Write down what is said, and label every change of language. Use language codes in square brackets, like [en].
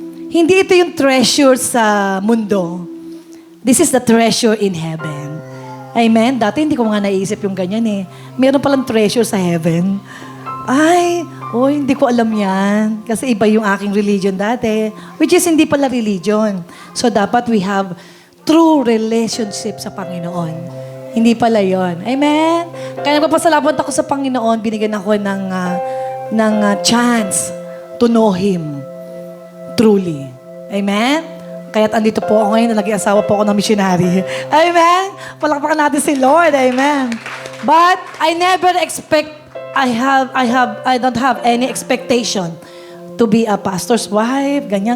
[tl] Hindi ito yung treasure sa mundo. [en] This is the treasure in heaven. [tl] Amen? Dati hindi ko nga naisip yung ganyan eh. Meron palang treasure sa heaven. Ay, hindi ko alam yan. Kasi iba yung aking religion dati. Which is hindi pala religion. So dapat [en] we have true relationship [tl] sa Panginoon. Hindi pala yon. Amen? Kaya nagpapasalamat ako sa Panginoon, binigyan ako ng chance [en] to know Him truly. [tl] Amen? Kaya't andito po ako ngayon, naging asawa po ako ng missionary. Amen? Palakpakan natin si Lord. Amen? [en] But I never expect, I don't have any expectation to be a pastor's wife, ganyan.